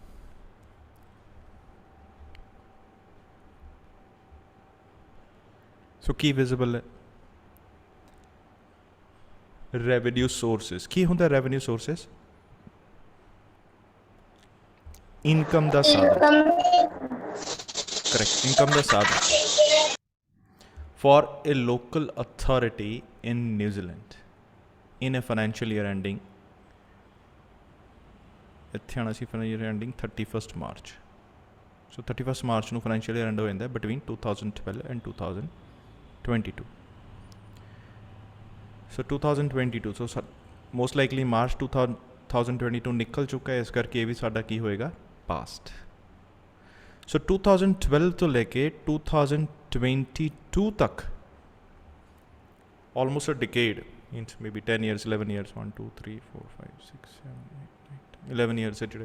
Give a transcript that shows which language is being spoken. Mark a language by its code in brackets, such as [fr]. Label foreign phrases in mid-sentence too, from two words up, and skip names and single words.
[pa] ਸੋ ਕੀ ਵਿਜ਼ੀਬਲ ਹੈ? [en] revenue sources. [pa] ਕੀ ਹੁੰਦਾ [en] revenue sources? [pa] ਇਨਕਮ ਦਾ ਸਾਧਨ। [en] ਕਰੈਕਟ, [pa] ਇਨਕਮ ਦਾ ਸਾਧਨ [en] ਫॉर a local authority in New Zealand in a financial year ending, [pa] ਇੱਥੇ ਆਉਣਾ ਸੀ [en] financial year ending 31st March। [pa] ਸੋ 31st March ਨੂੰ [en] financial year end [pa] ਹੋ ਜਾਂਦਾ [en] between 2012 and 2022। [pa] ਸੋ 2022, ਸੋ [en] most likely [pa] ਮਾਰਚ 2022 ਨਿਕਲ ਚੁੱਕਾ ਹੈ, ਇਸ ਕਰਕੇ ਇਹ ਵੀ ਸਾਡਾ ਕੀ ਹੋਏਗਾ? ਪਾਸਟ। ਸੋ 2012 ਤੋਂ ਲੈ ਕੇ 2022 ਤੱਕ [en] almost a decade, means maybe 10 years 11 years [pa] 1 2 3 4 5 6 7 8 11 years ਹੈ ਜਿਹੜੇ।